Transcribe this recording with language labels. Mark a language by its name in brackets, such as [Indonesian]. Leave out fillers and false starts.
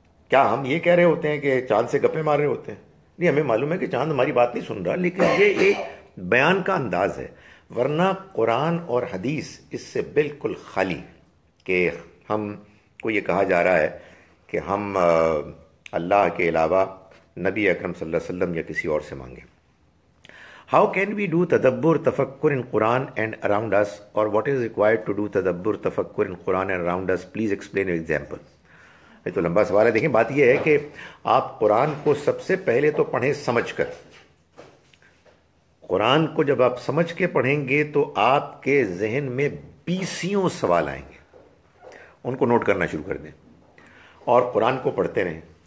[Urdu] کیا ہم یہ کہہ رہے ہوتے ہیں کہ چاند سے گپے مار رہے ہوتے ہیں؟ نہیں, ہمیں معلوم ہے کہ چاند ہماری بات نہیں سن رہا, لیکن یہ ایک بیان کا انداز ہے. ورنہ قرآن اور حدیث اس سے بالکل خالی کہ ہم کو یہ کہا جا رہا ہے کہ ہم اللہ کے علاوہ نبی اکرم صلی اللہ علیہ وسلم یا کسی اور سے مانگیں. [English] How can we do tadabbur tafakkur in Quran and around us, or what is required to do tadabbur tafakkur in Quran and around us? Please explain your example. [Urdu] یہ تو لمبا سوال ہے. دیکھیں, بات یہ ہے کہ آپ قرآن کو سب سے پہلے تو پڑھیں سمجھ کر. قرآن کو جب آپ سمجھ کے پڑھیں گے تو آپ کے ذہن میں بیسیوں سوال آئیں گے. ان کو نوٹ کرنا شروع کر دیں اور قرآن کو پڑھتے رہیں.